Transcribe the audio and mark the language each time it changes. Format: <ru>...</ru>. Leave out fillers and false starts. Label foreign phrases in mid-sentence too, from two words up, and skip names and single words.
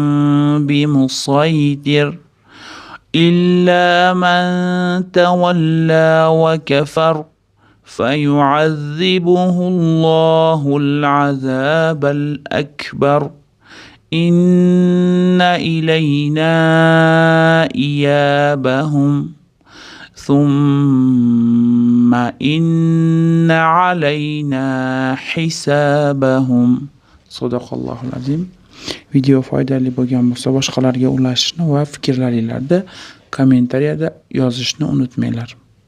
<ar>بمسيطر إلا من تولى وكفر فيعذبه الله العذاب الأكبر إن إلينا إيابهم ثم إن علينا حسابهم. صدق الله العظيم.</ar> <uz>Video foydali bo'lgan bo'lsa boshqalarga ulashishni va fikrlaringizni kommentariyada yozishni unutmanglar.</uz>